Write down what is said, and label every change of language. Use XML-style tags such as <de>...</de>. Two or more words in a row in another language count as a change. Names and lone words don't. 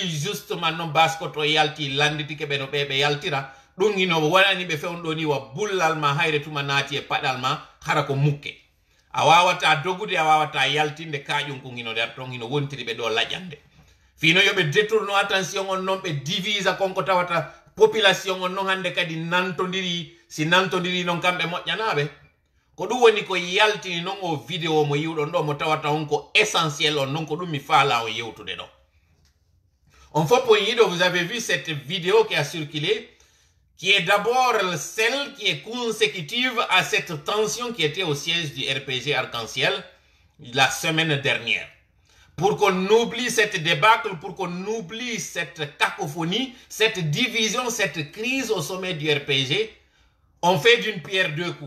<ff>justement noon basko to yalti landitike ɓe no ɓe yaltira ɗum hino waɗani ɓe fewno ni wa bullal ma hayre tuma naati e paɗal ma hara ko mukke a wawata dogude a wawata yaltinde kaƴum ko hino nder ton hino wontiri ɓe ɗo laƴande fino yoɓe détourno attention on noon ɓe divisa konko tawata population on noon hande kadi nantodiri si nantodiri noon kamɓe moƴƴanaɓe ko ɗum woni ko yaltini noon o vidéo mo yiwɗon ɗo mo tawata on ko essentiel on noon ko ɗum mi faala o yewtude ɗo on fof on yiɗo</ff> <fr>vous avez vu cette vidéo qui a circulé qui est d'abord celle qui est consécutive à cette tension qui était au siège du RPG Arc-en-Ciel la semaine dernière. Pour qu'on oublie cette débâcle, pour qu'on oublie cette cacophonie, cette division, cette crise au sommet du RPG, on fait d'une pierre deux coups.</fr>